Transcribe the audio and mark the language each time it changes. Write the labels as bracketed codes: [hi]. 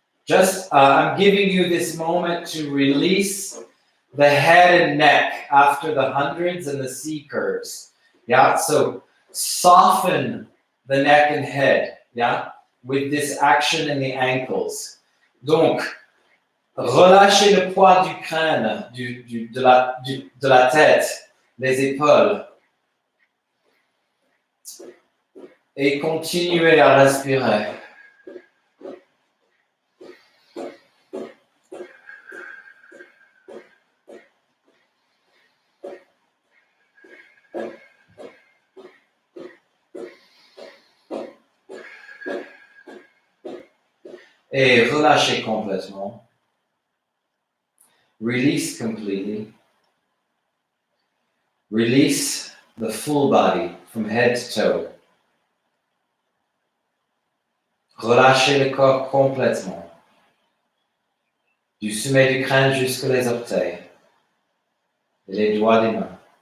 [en] Just, I'm giving you this moment to release the head and neck after the hundreds and the C curves. Yeah, so soften the neck and head, yeah, with this action in the ankles. [fr] Donc, relâchez le poids du crâne, de la tête, les épaules. Et continuez à respirer. Et relâchez complètement. [en] Release completely. Release the full body from head to toe. [fr] Relâchez le corps complètement. Du sommet du crâne jusqu'aux les orteils et les doigts des mains.